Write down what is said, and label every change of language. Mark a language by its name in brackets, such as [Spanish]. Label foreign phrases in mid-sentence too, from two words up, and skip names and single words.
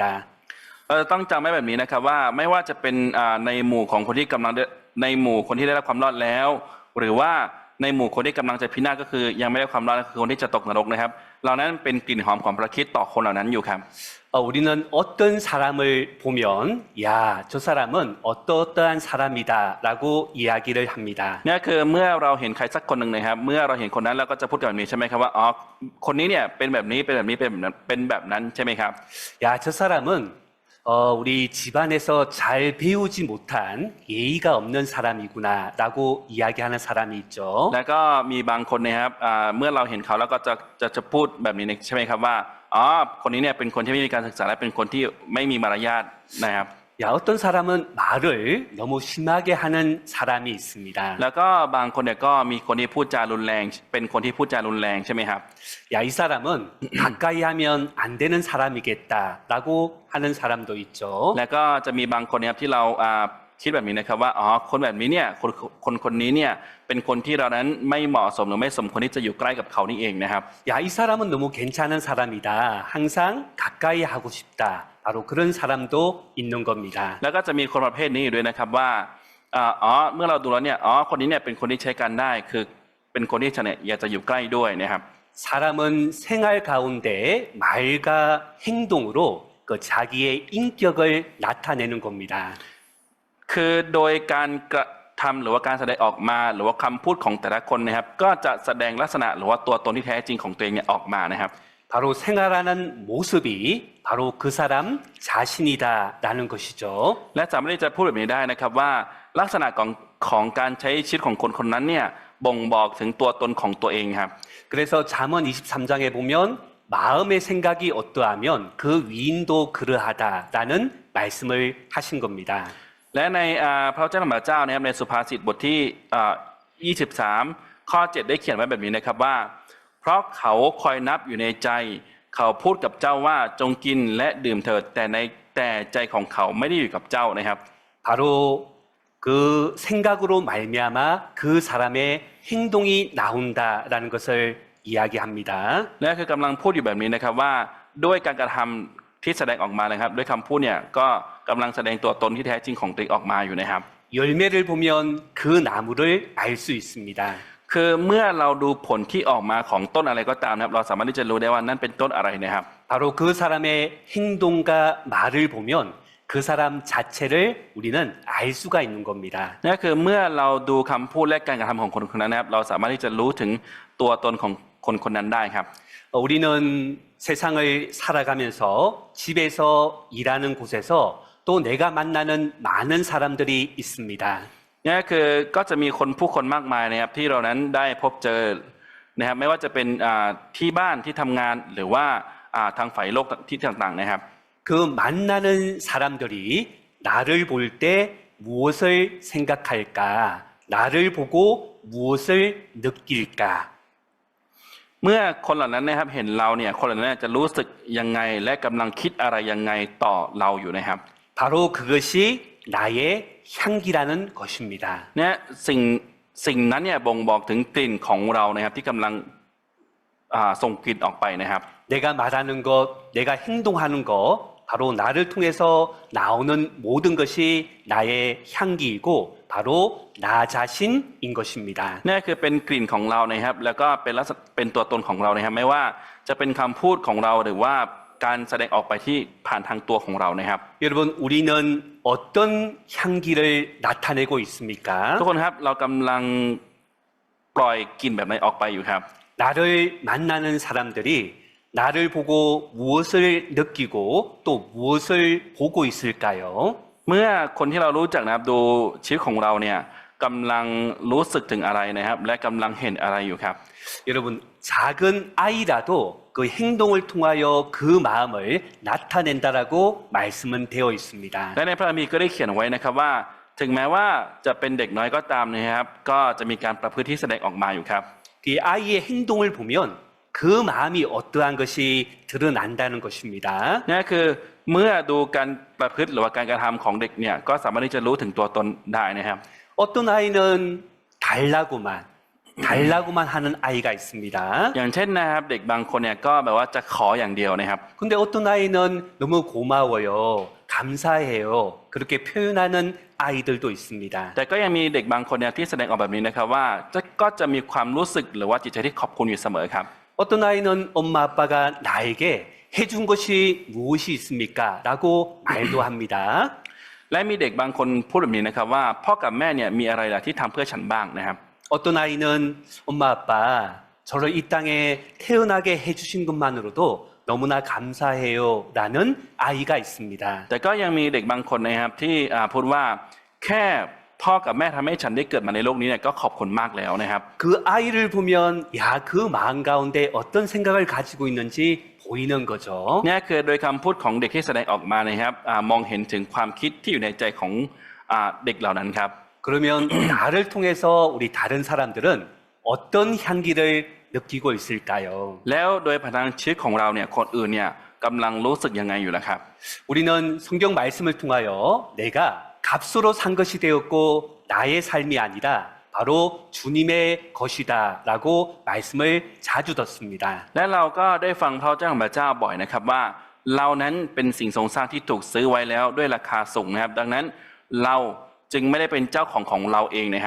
[Thai] เราจะต้องจำไว้แบบนี้นะครับว่าไม่ว่าจะเป็นในหมู่ของคนที่กำลังในหมู่คนที่ได้รับความรอดแล้ว หรือว่าในหมู่คนที่กำลังจะพินาศก็คือยังไม่ได้ความรอดก็คือคนที่จะตกนรกนะครับเหล่านั้นเป็นกลิ่นหอมของพระคริสต์ต่อคนเหล่านั้นอยู่ครับ [Korean] 우리는 어떤 사람을 보면 야, 저 사람은 어떠어떠한 사람이다라고 이야기를 합니다. [Thai] นี่คือเมื่อเราเห็นใครสักคนหนึ่งนะครับเมื่อเราเห็นคนนั้นเราก็จะพูดแบบนี้ใช่ไหมครับว่าอ๋อคนนี้เนี่ยเป็นแบบนี้เป็นแบบนี้เป็นแบบนั้นใช่ไหมครับ [Korean] 야, 저 사람은 우리 집안에서 잘 배우지 못한 예의가 없는 사람이구나라고 이야기하는 사람이 있죠. [Thai] แล้วก็มีบางคนนะครับเมื่อเราเห็นเขาแล้วก็จะพูดแบบนี้ใช่ไหมครับว่าอ๋อคนนี้เนี่ยเป็นคนที่ไม่มีการศึกษาและเป็นคนที่ไม่มีมารยาทนะครับ [Korean] 야, 어떤 사람은 말을 너무 심하게 하는 사람이 있습니다. [Thai] แล้วก็บางคนเนี่ยก็มีคนที่พูดจารุนแรงเป็นคนที่พูดจารุนแรงใช่ไหมครับ [Korean] 야, 이 사람은 가까이 하면 안 되는 사람이겠다라고 하는 사람도 있죠. [Thai] แล้วก็จะมีบางคนนะครับที่เราคิดแบบนี้นะครับว่าอ๋อคนแบบนี้เนี่ยคนนี้เนี่ยเป็นคนที่เรานั้นไม่เหมาะสมหรือไม่สมควรที่จะอยู่ใกล้กับเขานี่เองนะครับ [Korean] 야, 이 사람은 너무 괜찮은 사람이다. 항상 가까이 하고 싶다. 바로 그런 사람도 있는 겁니다. [Thai] แล้วก็จะมีคนประเภทนี้อยู่ด้วยนะครับว่าเมื่อเราดูแล้วเนี่ยคนนี้เนี่ยเป็นคนที่ใช้การได้คือเป็นคนที่ฉันเนี่ยอยากจะอยู่ใกล้ด้วยนะครับ [Korean] 사람은 생활 가운데 말과 행동으로 그 자기의 인격을 나타내는 겁니다. [Thai] คือโดยการกระทำหรือว่าการแสดงออกมาหรือว่าคำพูดของแต่ละคนนะครับก็จะแสดงลักษณะหรือว่าตัวตนที่แท้จริงของตัวเองเนี่ยออกมานะครับ [Korean] 바로 생활하는 모습이 바로 그 사람 자신이다라는 것이죠. [Thai] และสามารถที่จะพูดแบบนี้ได้นะครับว่าลักษณะของการใช้ชีวิตของคนคนนั้นเนี่ยบ่งบอกถึงตัวตนของตัวเองครับ [Korean] 그래서 잠언 23장에 보면 마음의 생각이 어떠하면 그 위인도 그러하다라는 말씀을 하신 겁니다. [Thai] และในพระเจ้าของพระเจ้านะครับในสุภาษิตบทที่23ข้อ7ได้เขียนไว้แบบนี้นะครับว่าเพราะเขาคอยนับอยู่ในใจเขาพูดกับเจ้าว่าจงกินและดื่มเถิดแต่ใจของเขาไม่ได้อยู่กับเจ้านะครับ [Korean] 바로 그 생각으로 말미암아 그 사람의 행동이 나온다라는 것을 이야기합니다. [Thai] และคือกำลังพูดอยู่แบบนี้นะครับว่าด้วยการกระทำที่แสดงออกมานะครับด้วยคำพูดเนี่ยก็กำลังแสดงตัวตนที่แท้จริงของตัวเองออกมาอยู่นะครับ [Korean] 열매를 보면 그 나무를 알 수 있습니다. [Thai] คือเมื่อเราดูผลที่ออกมาของต้นอะไรก็ตามนะครับเราสามารถที่จะรู้ได้ว่านั่นเป็นต้นอะไรนะครับ [Korean] 바로 그 사람의 행동과 말을 보면 그 사람 자체를 우리는 알 수가 있는 겁니다. [Thai] นั่นคือเมื่อเราดูคำพูดและการกระทำของคนคนนั้นนะครับเราสามารถที่จะรู้ถึงตัวตนของคนคนนั้นได้ครับ [Korean] 우리는 세상을 살아가면서 집에서 일하는 곳에서 또 내가 만나는 많은 사람들이 있습니다. [Thai] นี่คือก็จะมีผู้คนมากมายนะครับที่เรานั้นได้พบเจอนะครับไม่ว่าจะเป็นที่บ้านที่ทำงานหรือว่าทางฝ่ายโลกที่ต่างๆนะครับ [Korean] 그 만나는 사람들이 나를 볼 때 무엇을 생각할까? 나를 보고 무엇을 느낄까? [Thai] เมื่อคนเหล่านั้นนะครับเห็นเราเนี่ยคนเหล่านั้นจะรู้สึกยังไงและกำลังคิดอะไรยังไงต่อเราอยู่นะครับ [Korean] 바로 그것이 나의 향기라는 것입니다. [Thai] เนี่ยสิ่งนั้นเนี่ยบ่งบอกถึงกลิ่นของเรานะครับที่กำลังส่งกลิ่นออกไปนะครับ [Korean] 내가 말하는 것, 내가 행동하는 것, 바로 나를 통해서 나오는 모든 것이 나의 향기이고 바로 나 자신인 것입니다. [Thai] นี่คือเป็นกลิ่นของเรานะครับแล้วก็เป็นลักษณะเป็นตัวตนของเรานะครับไม่ว่าจะเป็นคำพูดของเราหรือว่าการแสดงออกไปที่ผ่านทางตัวของเรานะครับ [Korean] 여러분, 우리는 어떤 향기를 나타내고 있습니까? [Thai] ทุกคนครับเรากำลังปล่อยกลิ่นแบบไหนออกไปอยู่ครับ [Korean] 나를 만나는 사람들이 나를 보고 무엇을 느끼고 또 무엇을 보고 있을까요? [Thai] เมื่อคนที่เรารู้จักนะครับดูชีวิตของเราเนี่ยกำลังรู้สึกถึงอะไรนะครับและกำลังเห็นอะไรอยู่ครับ [Korean] 여러분, 작은 아이라도 그 행동을 통하여 그 마음을 나타낸다라고 말씀은 되어 있습니다. [Thai] และในพระคัมภีร์ก็ได้เขียนไว้นะครับว่า ถึงแม้ว่าจะเป็นเด็กน้อยก็ตามนะครับก็จะมีการประพฤติที่แสดงออกมาอยู่ครับ [Korean] 그 아이의 행동을 보면 그 마음이 어떠한 것이 드러난다는 것입니다. [Thai] นี่คือเมื่อดูการประพฤติหรือว่าการกระทำของเด็กเนี่ยก็สามารถที่จะรู้ถึงตัวตนได้นะครับ [Korean] 어떤 아이는 달라고만 하는 아이가 있습니다. [Thai] อย่างเช่นนะครับเด็กบางคนเนี่ยก็แบบว่าจะขออย่างเดียวนะครับ [Korean] 근데 어떤 아이는 너무 고마워요. 감사해요. 그렇게 표현하는 아이들도 있습니다. [Thai] แต่ก็ยังมีเด็กบางคนเนี่ยที่แสดงออกแบบนี้นะครับว่าก็จะมีความรู้สึกหรือว่าจิตใจที่ขอบคุณอยู่เสมอครับ [Korean] 어떤 아이는 엄마 아빠가 나에게 해준 것이 무엇이 있습니까? 라고 말도 합니다. [Thai] และมีเด็กบางคนพูดแบบนี้นะครับว่าพ่อกับแม่เนี่ยมีอะไรล่ะที่ทำเพื่อฉันบ้างนะครับ [Korean] 어떤 아이는 엄마 아빠 저를 이 땅에 태어나게 해주신 것만으로도 너무나 감사해요 라는 아이가 있습니다. [Thai] แต่ก็ยังมีเด็กบางคนนะครับที่พูดว่าแค่พ่อกับแม่ทำให้ฉันได้เกิดมาในโลกนี้เนี่ยก็ขอบคุณมากแล้วนะครับ [Korean] 그 아이를 보면 야, 그 마음 가운데 어떤 생각을 가지고 있는지 보이는 거죠. [Thai] นี่คือโดยคำพูดของเด็กที่แสดงออกมานะครับมองเห็นถึงความคิดที่อยู่ในใจของเด็กเหล่านั้นครับ [Korean] 그러면 나를 통해서 우리 다른 사람들은 어떤 향기를 느끼고 있을까요? [Thai] แล้วโดยผ่านทางชีวิตของเราเนี่ยคนอื่นเนี่ยกำลังรู้สึกยังไงอยู่ล่ะครับ [Korean] 우리는 성경 말씀을 통하여 내가 값으로 산 것이 되었고 나의 삶이 아니라 바로 주님의 것이다라고 말씀을 자주 듣습니다. [Thai] และเราก็ได้ฟังพระเจ้าของพระเจ้าบ่อยนะครับว่าเรานั้นเป็นสิ่งทรงสร้างที่ถูกซื้อไว้แล้วด้วยราคาสูงนะครับดังนั้นเราจึงไม่ได้เป็นเจ้าของเราเองนะครับ